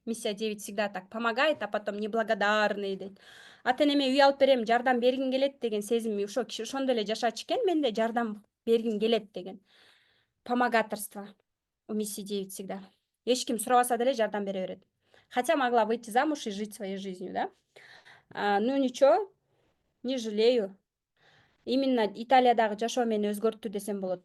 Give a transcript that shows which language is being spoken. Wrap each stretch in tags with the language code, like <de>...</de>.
<ru>Миссия 9 всегда так помогает, а потом неблагодарный дейт.</ru> <ky>Ата энеме үй алып берем, жардам бергим келет деген сезим ошо киши ошондой эле жашачу экен, мен да жардам бергим келет деген.</ky> <ru>Помогаторство у миссии 9 всегда.</ru> <ky>Эч ким сурабаса деле жардам бере берет.</ky> <ru>Хотя могла выйти замуж и жить своей жизнью, да? Ну ничего, не жалею.</ru> <ky>Именно Италиядагы жашоо мени өзгөрттү десем болот.</ky>